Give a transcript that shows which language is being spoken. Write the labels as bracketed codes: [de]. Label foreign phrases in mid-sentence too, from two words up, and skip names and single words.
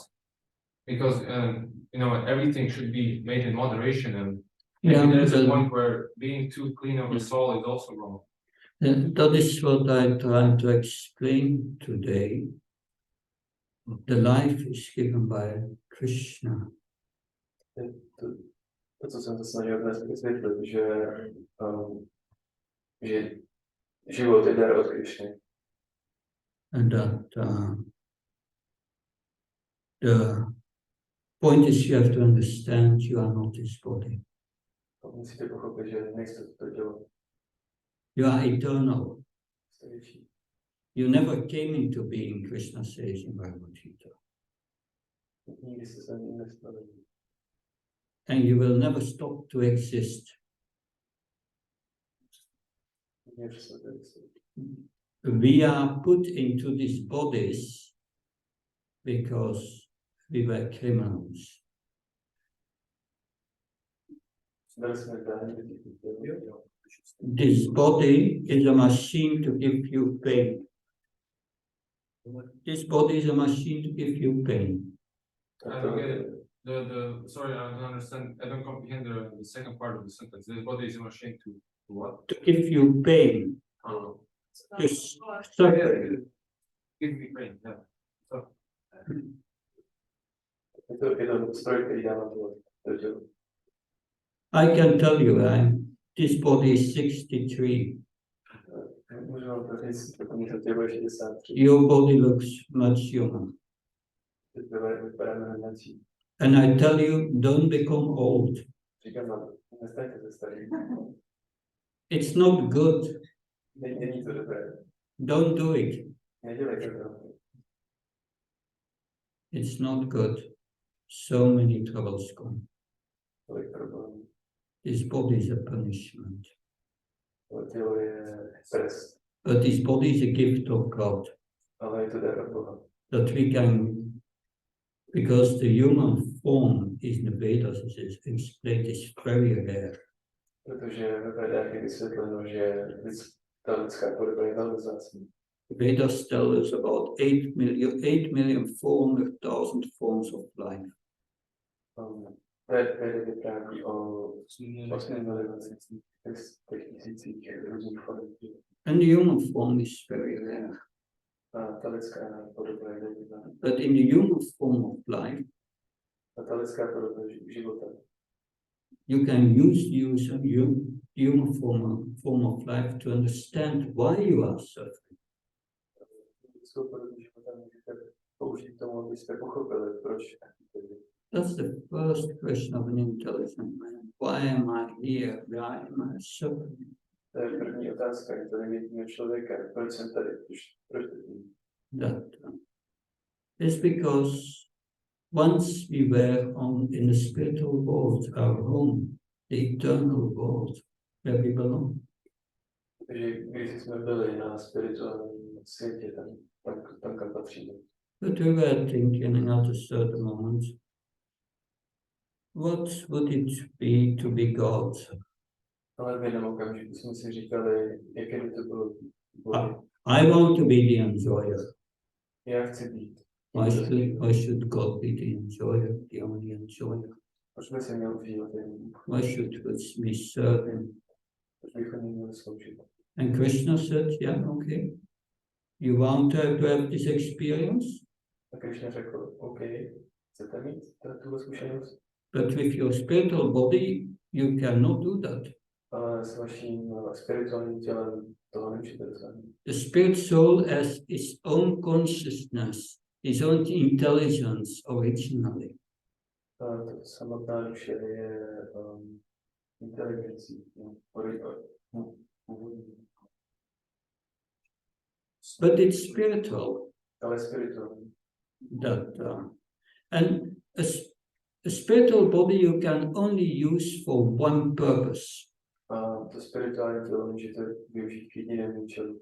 [en] Because everything should be made in moderation, and maybe there's a point where being too clean of a soul is also wrong. That is what I try to explain today. The life is given by Krishna. [cs] To, co jsem se snažil dnes vysvětlit, že život je dar od Krišny. [en] And that the point is you have to understand you are not this body. [cs] Musíte pochopit, že nejste to tělo. [en] You are eternal. [cs] Jste věčný. [en] You never came into being, Krishna says in Bhagavad Gita. [cs] Nikdy jste se nestali. [en] And you will never stop to exist. [cs] Nikdy přestali existovat. [en] We are put into these bodies because we were criminals. [cs] Byli jsme dáni do těch těl. [en] This body is a machine to give you pain. This body is a machine to give you pain. I don't get it. Sorry, I don't understand. I don't comprehend the second part of the sentence. This body is a machine to what? To give you pain. Oh, To suffer. give me pain. Yeah. So, [cs] Je to stroj, který dává do těla. [en] I can tell you, this body is 63. [cs] Můžu vám to říct, protože to tělo je 63. [en] Your body looks much younger. [cs] Vypadá mnohem mladší. [en] And I tell you, don't become old. [cs] Říkám vám, nestaňte se starý. [en] It's not good. [cs] Není to dobré. [en] Don't do it. [cs] Nedělejte to. [en] It's not good. So many troubles come. [cs] Tolik problémů. [en] This body is a punishment. [cs] To tělo je trest. [en] But this body is a gift of God. [cs] Ale je to dar od Boha. [en] That we can, because the human form is in the Vedas, is explained, is very rare. [cs] Protože ve Vedách je vysvětleno, že ta lidská podoba je velmi vzácná. [en] The Vedas tell us about 8,400,000 forms of life. [cs] Veda vypráví o 8 milionech tisících různých form. [en] And the human form is very rare. [cs] A ta lidská podoba je velmi vzácná. [en] But in the human form of life, [cs] A ta lidská podoba života. [en] you can use the human form of life to understand why you are suffering. [cs] Lidskou podobu života můžete použít k tomu, abyste pochopili, proč. [en] That's the first question of an intelligent man. Why am I here? Why am I suffering? [cs] To je první otázka inteligentního člověka. Proč jsem tady? Proč tady? [en] That is because once we were in the spiritual world, our home, the eternal world, where we belong. [cs] Takže když jsme byli na spirituálním světě, tam kam patříme. [en] But we were thinking at a certain moment, what would it be to be God? [cs] Ale v jednom okamžiku jsme si říkali, jaké by to bylo. [en] I want to be the enjoyer. [cs] Já chci být. [en] Why should God be the enjoyer, the only enjoyer? [cs] Proč by se měl užívat jen? [en] Why should we serve him? [cs] Proč bychom neměli sloužit? [en] And Krishna said, yeah, okay. You want to have this experience? [cs] A Krishna řekl, OK, chcete mít tuhle zkušenost? [en] But with your spiritual body, you cannot do that. [cs] Ale s vaším spirituálním tělem toho nemůžete dosáhnout. [en] The spirit soul has its own consciousness, its own intelligence originally. [cs] To samotná duše je inteligencí. [en] But it's spiritual. [cs] Ale spirituální. [en] And a spiritual body you can only use for one purpose. [cs] A to spirituální tělo můžete využít k jedinému účelu.